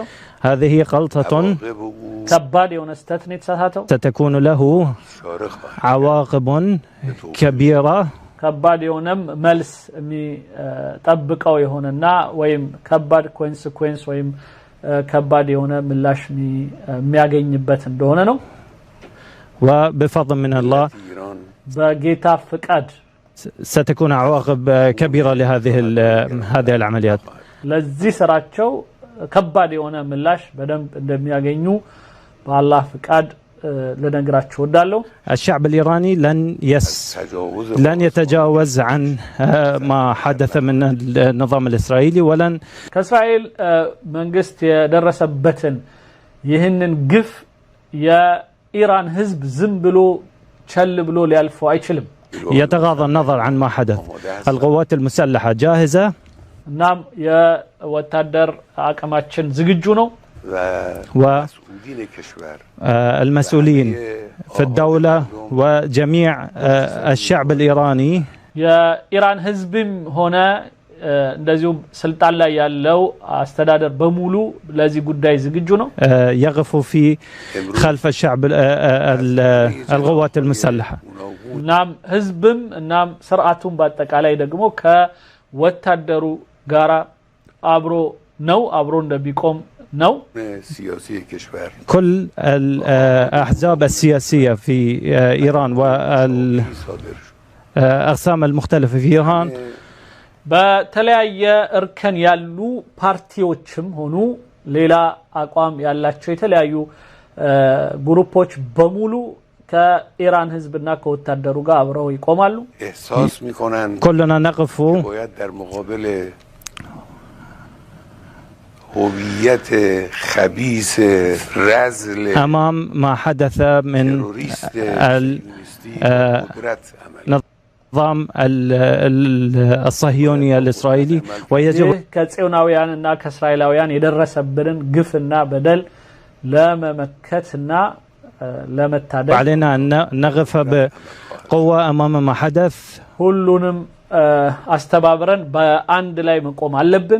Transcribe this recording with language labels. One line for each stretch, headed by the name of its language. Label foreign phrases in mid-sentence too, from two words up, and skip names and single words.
Arabic: هذه غلطة
Amharic: ከባድ የሆነ ስህተት ነው የተሳሳተው።
Arabic: ستكون له عواقب كبيرة
Amharic: ከባድ የሆነም መልስ የሚጠብቀው የሆነና ወይም ከባድ ኮንሲኩዌንስ ወይም ከባድ የሆነ ምላሽ የሚያገኝበት እንደሆነ ነው።
Arabic: وبفضل من الله
Amharic: በጌታ ፍቃድ
Arabic: ستكون عواقب كبيرة لهذه العمليات.
Amharic: ለዚህ ስራቸው ከባድ የሆነ ምላሽ በደንብ እንደሚያገኙ በአላህ ፍቃድ لنقراችሁ ወዳለሁ።
Arabic: الشعب الإيراني لن يتجاوز عن ما حدث من النظام الإسرائيلي ولن
Amharic: ከእስራኤል መንግስት የደረሰበትን ይህንን ግፍ የኢራን ህዝብ ዝም ብሎ ቸል ብሎ ሊያልፈው አይችልም።
Arabic: يتغاضى النظر عن ما حدث. القوات المسلحة جاهزة.
Amharic: እናም የወታደር አቅማችን ዝግጁ ነው።
Arabic: والمسؤولين في الدولة وجميع الشعب الإيراني
Amharic: የኢራን ህዝብም ሆነ እንደዚሁ ስልጣን ላይ ያለው አስተዳደር በሙሉ ለዚህ ጉዳይ ዝግጁ ነው።
Arabic: يقفوا في خلف الشعب القوات المسلحة.
Amharic: እናም ህዝብም እናም ስርዓቱን በአጠቃላይ ደግሞ ከወታደሩ ጋራ አብሮ እንደሚቆም ነው።
Arabic: كل الأحزاب السياسية في إيران والأقسام المختلفة في إيران
Amharic: በተለያየ እርከን ያሉ ፓርቲዎችም ሆኑ ሌላ አቋም ያላቸው የተለያዩ ግሩፖች በሙሉ ከኢራን ህዝብና ከወታደሩ ጋር አብረው ይቆማሉ።
Arabic: كلنا نقف
Persian: هویت خبیث رذل
Arabic: أمام ما حدث من النظام الصهيوني الإسرائيلي ويجب
Amharic: ከጽዮናውያንና ከእስራኤላውያን የደረሰብንን ግፍና በደል ለመመከትና ለመታደግ
Arabic: علينا أن نقف بقوة أمام ما حدث.
Amharic: ሁሉንም አስተባብረን በአንድ ላይ መቆም አለብን።